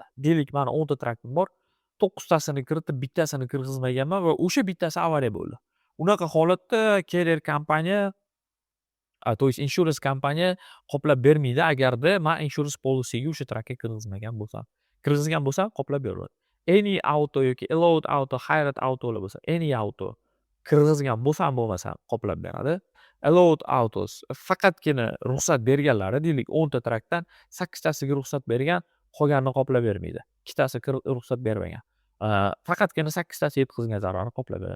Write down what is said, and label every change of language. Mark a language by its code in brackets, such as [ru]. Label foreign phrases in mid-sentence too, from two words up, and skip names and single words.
[uz] Deylik, meni 10 ta traktim bor, 9 tasini kiritib, bittasini kirgizmaganman va o'sha bittasi avariya bo'ldi. Unaqa holatda carrier kompaniya, [ru] то есть [uz] insurance kompaniya qoplab bermaydi agarda men [en] insurance policy'ga [uz] o'sha trakka kirgizmagan bo'lsam. Kirgizgan bo'lsam qoplab beradi. [en] Any auto [uz] yoki [en] allowed auto, hired autolar [uz] bo'lsa, [en] any auto [uz] kirgizgan bo'lsam bo'lmasam qoplab beradi. [en] Allowed autos [uz] faqatgina ruxsat berganlari, deylik 10 ta trakdan 8 tasiga ruxsat bergan, qolganini qoplab bermaydi. 2 tasi ruxsat bermagan. Faqatgina 8 tasi yetkazgan zararni qoplab beradi.